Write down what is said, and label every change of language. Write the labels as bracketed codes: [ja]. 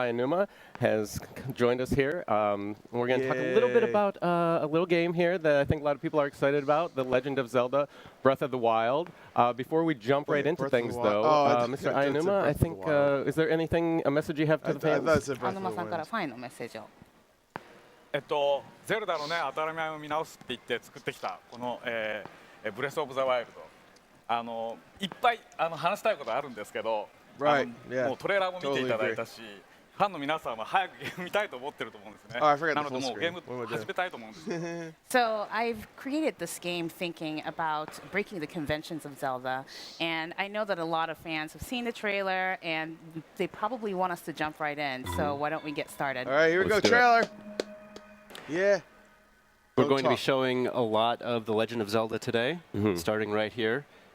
[en] Ayanuma, has joined us here. We're going to talk a little bit about a little game here that I think a lot of people are excited about, The Legend of Zelda Breath of the Wild. Before we jump right into things, though, Mr. Ayanuma, I think, is there anything, a message you have to the fans? [ja] アヌマさんからファンへのメッセージを。ゼルダのね、当たり前を見直すって言って作ってきたこの、ブレス・オブ・ザ・ワイルド、いっぱい話したいことあるんですけど、もうトレーラーも見ていただいたし、ファンの皆さんは早くゲーム見たいと思ってると思うんですね。なのでもうゲーム始めたいと思うんです。 [en] So I've created this game thinking about breaking the conventions of Zelda, and I know that a lot of fans have seen the trailer, and they probably want us to jump right in. So why don't we get started? All right, here we go, trailer. Yeah. We're going to be showing a lot of The Legend of Zelda today, starting right here.